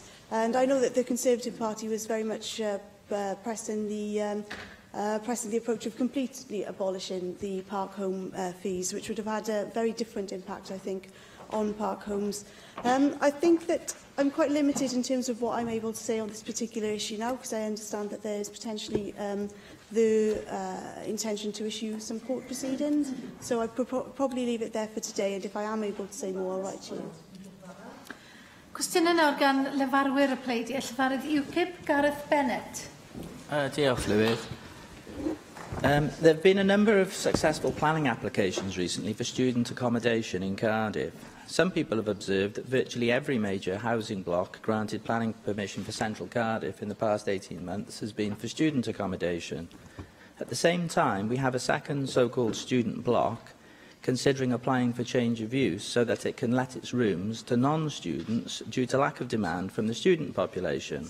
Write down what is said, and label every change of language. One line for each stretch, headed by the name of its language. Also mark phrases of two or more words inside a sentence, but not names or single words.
English: And I know that the Conservative Party was very much pressing the approach of completely abolishing the park home fees, which would have had a very different impact, I think, on park homes. I think that I'm quite limited in terms of what I'm able to say on this particular issue now, because I understand that there is potentially the intention to issue some court proceedings. So I'd probably leave it there for today, and if I am able to say more, I'll write to you.
Welsh: Cwestiynau nawr gan lefarwyr y pleidiau, Llefarydd UKIP, Gareth Bennett. Diolch, Llywydd.
English: There have been a number of successful planning applications recently for student accommodation in Cardiff. Some people have observed that virtually every major housing block granted planning permission for central Cardiff in the past 18 months has been for student accommodation. At the same time, we have a second so-called student block considering applying for change of use so that it can let its rooms to non-students due to lack of demand from the student population.